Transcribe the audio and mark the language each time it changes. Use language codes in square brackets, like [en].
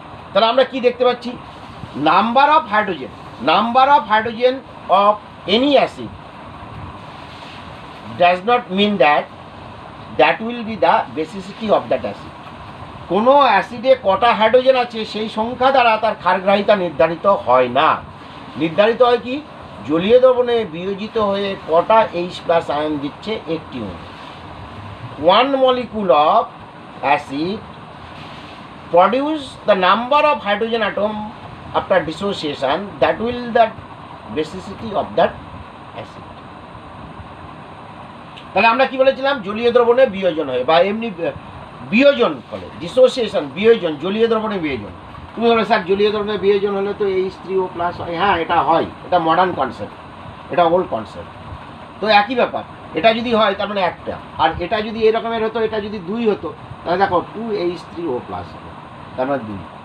[bn] তাহলে আমরা কি দেখতে পাচ্ছি? [en] Number of hydrogen of any acid does not mean that will be the basicity of that acid. [bn] কোনো অ্যাসিডে কটা হাইড্রোজেন আছে সেই সংখ্যা দ্বারা তার ক্ষারগ্রাহিতা নির্ধারিত হয় না। নির্ধারিত হয় কি? জলীয় দ্রবণে বিয়োজিত হয়ে কটা H+ আয়ন দিচ্ছে, একটি। [en] 1 molecule of acid produce the number of hydrogen atom after dissociation that will the basicity of that acid. [bn] তাহলে আমরা কি বলেছিলাম? জলীয় দ্রবণে বিয়োজন হয় বা এমনি বিয়োজন ফলে, ডিসোসিয়েশন, বিয়োজন, জলীয় দ্রবণে বিয়োজন। তুমি বলো স্যার জলীয় দ্রবণে বিয়োজন হলে তো H3O+ হয়। হ্যাঁ, এটা হয়, এটা মডার্ন কনসেপ্ট, এটা ওল্ড কনসেপ্ট। তো একই ব্যাপার, এটা যদি হয় তার মানে একটা, আর এটা যদি এরকমের হতো, এটা যদি 2 হতো, তাহলে দেখো 2H3O+ হবে, তার মানে 2।